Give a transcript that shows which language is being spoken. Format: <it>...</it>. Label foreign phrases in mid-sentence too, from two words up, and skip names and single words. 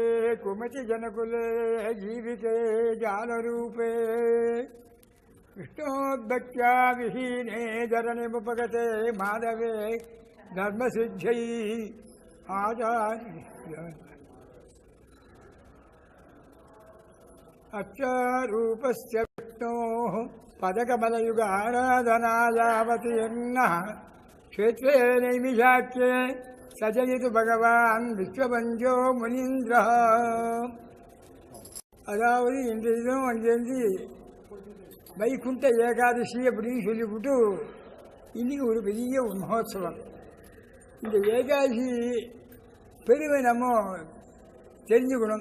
<sa>कुमति जनकुले जीविके जानरूपे कृष्णोद्भक्त्या विहीने धरणिमुपगते माधवे धर्मसिद्ध्यै आचार्य अक्षरूपस्य विष्णोः पदकमलयुगाराधनायावति यन्नः क्षेत्रे नैमिषाख्ये सजयितु भगवान् विश्वपञ्चो मुनीन्द्रः.</sa> <ta>அதாவது இன்றைய தினம் அங்கேருந்து வைகுண்ட ஏகாதசி அப்படின்னு சொல்லிவிட்டு இன்னைக்கு ஒரு பெரிய மகோத்சவம். இந்த ஏகாதசி பெருமை நம்ம தெரிஞ்சுக்கணும்.</ta>